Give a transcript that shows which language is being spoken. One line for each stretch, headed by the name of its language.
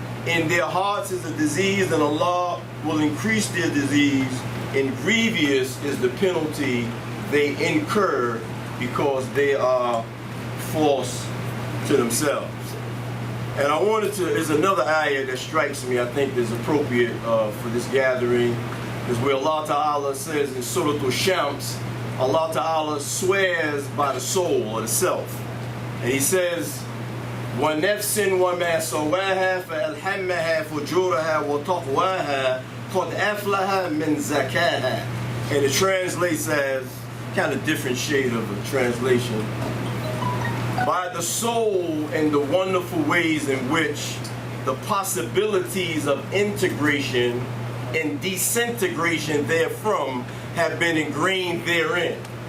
English: In their hearts is a disease, and Allah will increase their disease, and grievous is the penalty they incur because they are false to themselves. And I wanted to, there's another ayah that strikes me, I think is appropriate for this gathering, is where Allah Ta'ala says in Surah Al-Shams, Allah Ta'ala swears by the soul or the self. And He says,
Arabic: وَنَفْسٍ وَمَا سَوَاهَا فَأَلْهَمَّهَا فُجُورَهَا وَتَقْوَاهَا قَدْ أَفْلَهَا مِنْ زَكَاهَا.
English: And it translates as, kind of different shade of a translation, by the soul and the wonderful ways in which the possibilities of integration and disintegration therefrom have been ingrained therein.